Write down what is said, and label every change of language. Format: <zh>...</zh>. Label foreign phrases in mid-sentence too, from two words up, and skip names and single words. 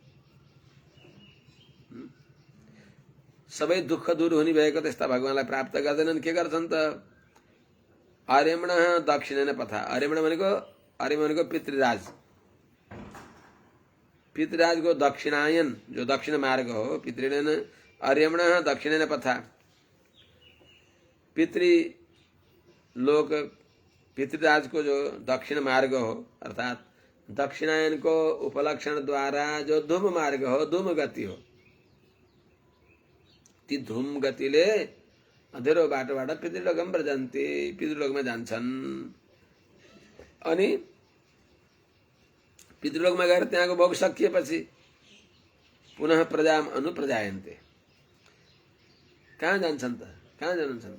<ne>सबै दुःख दूर हुने भएको त्यस्ता भगवानलाई प्राप्त गर्दैनन्। के गर्छन् त?</ne> <sa>आर्यमणः दक्षिणेन पथा।</sa> <ne>आर्यमण भनेको पितृराज। पितृराजको दक्षिणायन, जो दक्षिण मार्ग हो,</ne> <sa>पितृण आर्यमणः दक्षिणेन पथा।</sa> <ne>पितृलोक, पितृराजको जो दक्षिण मार्ग हो, अर्थात दक्षिणायनको उपलक्षण द्वारा जो धूम मार्ग हो, धूम गति हो, ती धूम गतिले अँधेरो बाटोबाट</ne> <sa>पितृलोकम व्रजन्ति,</sa> <ne>पितृलोकमा जान्छन्। अनि पितृलोकमा गएर त्यहाँको भोग सकिएपछि पुनः</ne> <sa>प्रजाम अनुप्रजायन्ते।</sa> <ne>कहाँ जान्छन् त? कहाँ जन्मन्छन्?</ne>